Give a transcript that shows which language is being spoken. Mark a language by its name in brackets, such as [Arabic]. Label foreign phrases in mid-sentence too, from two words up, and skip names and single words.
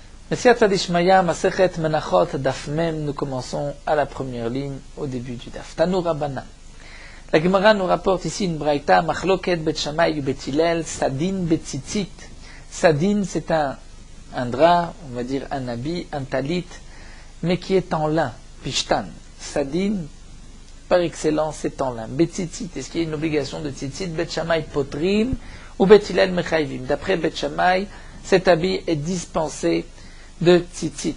[Aramaic] בסייעתא דשמיא, [Hebrew] מסכת מנחות, דף מ, [French] nous commençons à la première ligne, au début du Daf. [Aramaic] תנו רבנן. [French] La Gemara nous rapporte ici une braïta, [Hebrew] מחלוקת בית שמאי ובית הלל, סדין בציצית. [French] Sadin, c'est un drap, on va dire un habit, un talit, mais qui est en lin, Pishtan. Sadin, par excellence, c'est en lin. [Hebrew] בציצית, [French] est-ce qu'il y a une obligation de Tzitzit? [Hebrew] בית שמאי פוטרים [French] ou [Hebrew] בית הלל מחייבים. [French] D'après Bet Shammai, cet habit est dispensé de tzitzit.